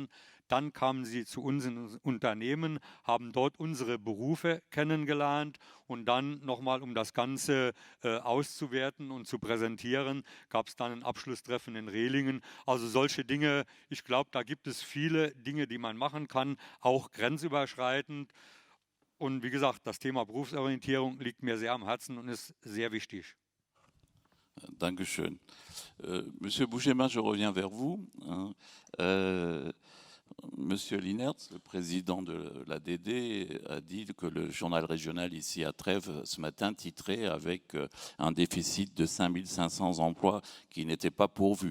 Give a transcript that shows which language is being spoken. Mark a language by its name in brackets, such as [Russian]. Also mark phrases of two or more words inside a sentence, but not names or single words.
[German] Dann kamen sie zu uns ins Unternehmen, haben dort unsere Berufe kennengelernt und dann nochmal, um das Ganze auszuwerten und zu präsentieren, gab es dann ein Abschlusstreffen in Rehlingen. Also solche Dinge, ich glaube, da gibt es viele Dinge, die man machen kann, auch grenzüberschreitend. Und wie gesagt, das Thema Berufsorientierung liegt mir sehr am Herzen und ist sehr wichtig. Dankeschön. [French] Monsieur Bouchema, je reviens vers vous. Monsieur Linertz, le président de l'ADD, a dit que le journal régional ici à Trèves ce matin titrait avec un déficit de 5500 emplois qui n'étaient pas pourvus.